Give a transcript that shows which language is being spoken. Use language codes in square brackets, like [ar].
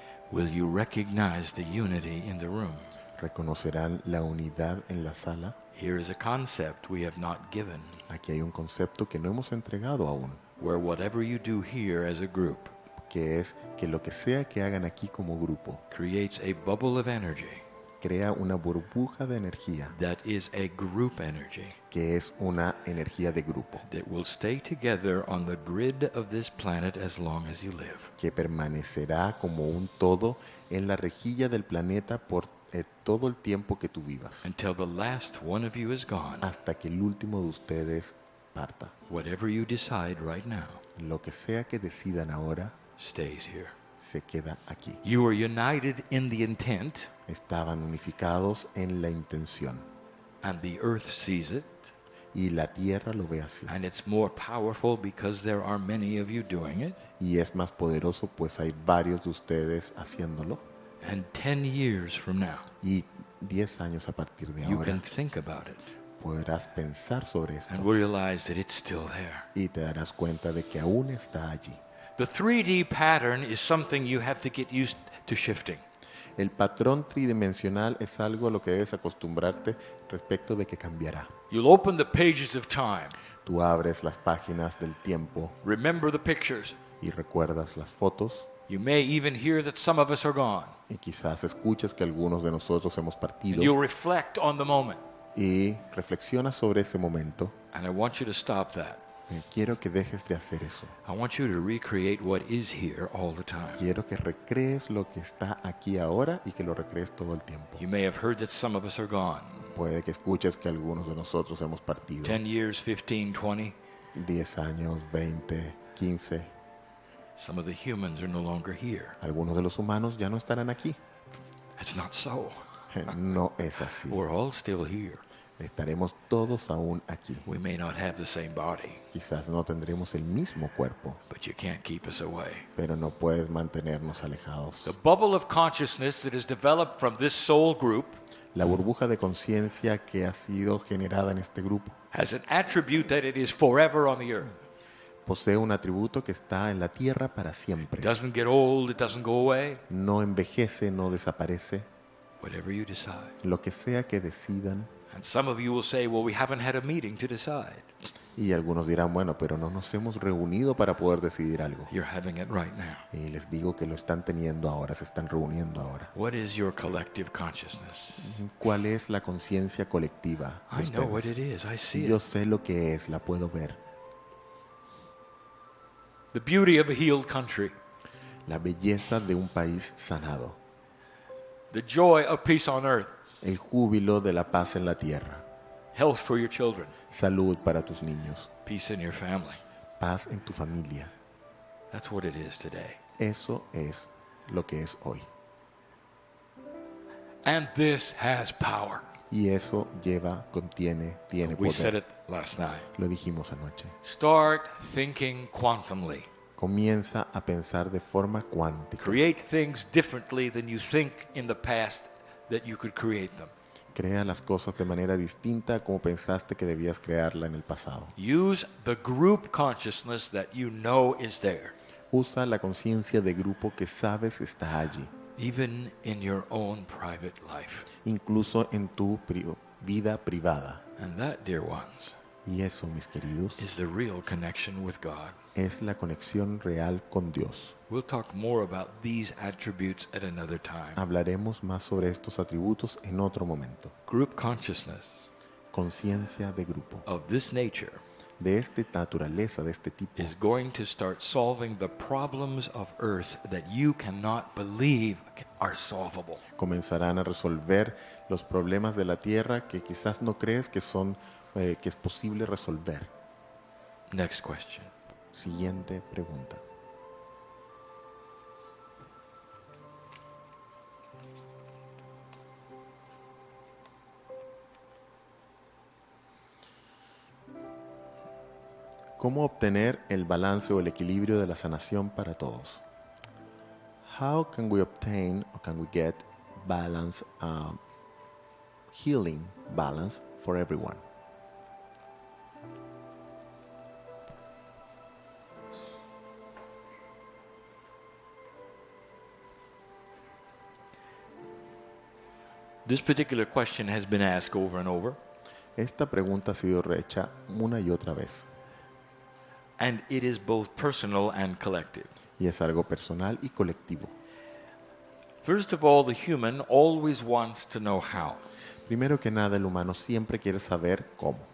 [en] Will you recognize the unity in the room? [es] ¿Reconocerán la unidad en la sala? [en] Here is a concept we have not given, [es] Aquí hay un concepto que no hemos entregado aún, [en] where whatever you do here as a group [es] que es que lo que sea que hagan aquí como grupo [en] creates a bubble of energy [es] crea una burbuja de energía [en] that is a group energy [es] que es una energía de grupo [en] that will stay together on the grid of this planet as long as you live. [es] que permanecerá como un todo en la rejilla del planeta por todo el tiempo que tú vivas, [en] Until the last one of you is gone. [es] hasta que el último de ustedes parta. [en] Whatever you decide right now [es] Lo que sea que decidan ahora [en] stays here. [es] se queda aquí. [en] You are united in the intent, [es] Estaban unificados en la intención [en] and the earth sees it, [es] y la tierra lo ve así. [en] and it's more powerful because there are many of you doing it. [es] Y es más poderoso pues hay varios de ustedes haciéndolo. [en] And 10 years from now, [es] Y 10 años a partir de [en] you [es] ahora [en] can think about it [es] podrás pensar sobre esto [en] and realize that it's still there. [es] y te darás cuenta de que aún está allí. [en] The 3D pattern is something you have to get used to shifting. [es] El patrón tridimensional es algo a lo que debes acostumbrarte respecto de que cambiará. [en] You'll open the pages of time, [es] Tú abres las páginas del tiempo [en] remember the pictures. [es] y recuerdas las fotos [en] You may even hear that some of us are gone, [es] y quizás escuches que algunos de nosotros hemos [en] and [es] partido [en] you'll reflect on the moment. [es] y reflexionas sobre ese momento. [en] And I want you to stop that. [es] Quiero que dejes de hacer eso. [en] I want you to recreate what is here all the time. [es] Quiero que recrees lo que está aquí ahora y que lo recrees todo el tiempo. [en] You may have heard that some of us are gone. [es] Puede que escuches que algunos de nosotros hemos partido [en] 10 years, 15, 20. [es] 10 años, 20, 15. [en] Some of the humans are no longer here. [es] Algunos de los humanos ya no estarán aquí. [en] It's not so. [es] No es así. [en] We're all still here. [es] Estaremos todos aún aquí. [en] We may not have the same body, [es] Quizás no tendremos el mismo cuerpo, [en] but you can't keep us away. [es] pero no puedes mantenernos alejados. [en] The bubble of consciousness that is developed from this soul group [es] La burbuja de conciencia que ha sido generada en este grupo [en] has an attribute that it is forever on the earth. [es] posee un atributo que está en la tierra para [en] It [es] siempre. [en] doesn't get old, it doesn't go away. [es] No envejece, no desaparece. [en] Whatever you decide. [es] Lo que sea que decidan. [en] And some of you will say, well, we haven't had a meeting to decide. [es] Y algunos dirán, bueno, pero no nos hemos reunido para poder decidir algo. [en] You're having it right now. [es] Y les digo que lo están teniendo ahora, se están reuniendo ahora. [en] What is your collective consciousness? [es] ¿Cuál es la conciencia colectiva de [en] I know what it [es] ustedes? [en] is. I see [es] Yo [en] it. [es] sé lo que es, la puedo ver. [en] The beauty of a healed country. [es] La belleza de un país sanado. [en] The joy of peace on earth. [es] El júbilo de la paz en la tierra. [en] Health for your children. [es] Salud para tus niños. [en] Peace in your family. [es] Paz en tu familia. [en] That's what it is today. [es] Eso es lo que es hoy. [en] And this has power. [es] Y eso tiene [en] We said [es] poder. [en] it last night. [es] Lo dijimos anoche. [en] Start thinking quantumly. [es] Comienza a pensar de forma cuántica. [en] Create things differently than you think in the past that you could create them. [es] Crea las cosas de manera distinta a como pensaste que debías crearla en el pasado. [en] Use the group consciousness that you know is there, [es] Usa la conciencia de grupo que sabes está allí, [en] even in your own private life. [es] incluso en tu vida privada. [en] And that, dear ones, [es] Y eso, mis queridos, [en] is the real connection with God. [es] es la conexión real con Dios. [en] We'll talk more about these attributes at another time. [es] Hablaremos más sobre estos atributos en otro momento. [en] Group consciousness [es] Conciencia de grupo, [en] of this nature [es] de esta naturaleza, de este tipo, [en] is going to start solving the problems of earth that you cannot believe are solvable. [es] comenzarán a resolver los problemas de la tierra que quizás no crees que es posible resolver. [en] Next question. [es] Siguiente pregunta. ¿Cómo obtener el balance o el equilibrio de la sanación para todos? [en] How can we obtain or can we get balance, healing balance for everyone? This particular question has been asked over and over. [es] Esta pregunta ha sido rehecha una y otra vez. [en] And it is both personal and collective. [es] Y es algo personal y colectivo. [en] First of all, the human always wants to know how. [es] Primero que nada, el humano siempre quiere saber cómo.